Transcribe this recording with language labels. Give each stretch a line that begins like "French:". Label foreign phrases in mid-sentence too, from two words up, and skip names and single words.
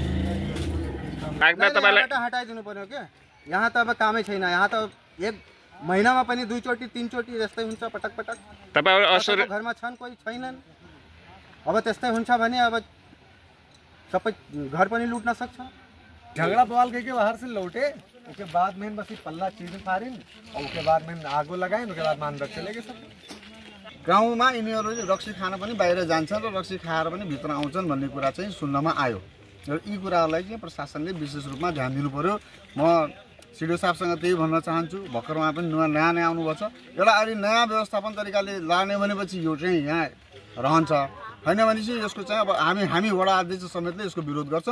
Nepali: हटाइदिनु पर्यो क्या। यहाँ त अब कामै छैन। यहाँ त एक महिनामा पनि 2 चोटि 3 चोटि यस्तै हुन्छ पटक पटक। तपाईहरु घरमा छन्, कोही छैनन्। अब त्यस्तै हुन्छ भने अब सबै घर पनि लुट्न सक्छ।
Hindi: झगड़ा बवाल के बाहर से लौटे, उसके बाद में बस पल्ला चीज फारिन और उसके बाद में
Nepali: आगो लगाइन,
Hindi: उसके बाद में अंदर चले गए सब।
Nepali: गाउँमा यिनीहरू रक्सी खान पनि बाहिर जान्छन् र रक्सी खाएर पनि भित्र आउँछन् भन्ने कुरा चाहिँ सुन्नमा आयो। र यी कुराहरूलाई चाहिँ प्रशासनले विशेष रूपमा ध्यान दिनु पर्यो। म सिडिओ साहबसँग त्यही भन्न चाहन्छु। भर्खर उहाँ पनि नयाँ आउनुभएको छ। एउटा अलि नयाँ व्यवस्थापन तरिकाले लाने भनेपछि यो चाहिँ यहाँ रहन्छ, होइन भनेपछि यसको चाहिँ अब हामी वडा अध्यक्ष समेतले यसको विरोध गर्छौँ।